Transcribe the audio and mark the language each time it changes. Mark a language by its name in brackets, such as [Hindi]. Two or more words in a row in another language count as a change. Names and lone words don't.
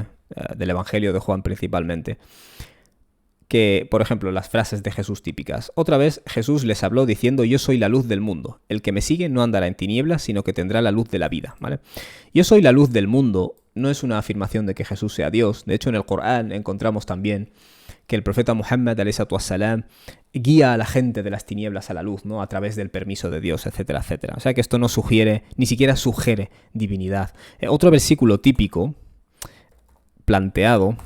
[Spanish] Del Evangelio de Juan principalmente. Que, por ejemplo, las frases de Jesús típicas. Otra vez Jesús les habló diciendo, yo soy la luz del mundo. El que me sigue no andará en tinieblas, sino que tendrá la luz de la vida, ¿vale? Yo soy la luz del mundo no es una afirmación de que Jesús sea Dios. De hecho, en el Corán encontramos también que el profeta Muhammad, [Arabic] عليه السلام, [Spanish] guía a la gente de las tinieblas a la luz, ¿no? A través del permiso de Dios, etcétera, etcétera. O sea que esto no sugiere, ni siquiera sugiere divinidad. Otro versículo típico planteado...